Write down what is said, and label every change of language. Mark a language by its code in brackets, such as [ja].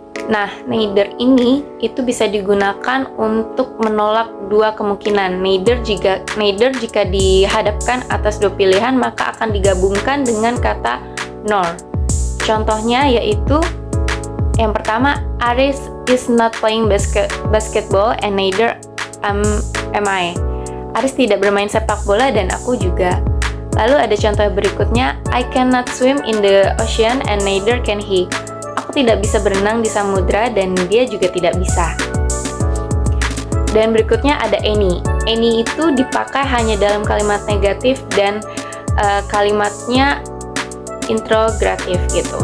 [id] Nah, neither ini itu bisa digunakan untuk menolak dua kemungkinan. Neither jika dihadapkan atas dua pilihan maka akan digabungkan dengan kata nor. Contohnya yaitu yang pertama, Aris [en] is not playing basketball and neither am I. [id] Aris tidak bermain sepak bola dan aku juga. Lalu ada contoh berikutnya, [en] I cannot swim in the ocean and neither can he. [id] Aku tidak bisa berenang di samudra dan dia juga tidak bisa. Dan berikutnya ada any. Any itu dipakai hanya dalam kalimat negatif dan kalimatnya interrogatif gitu.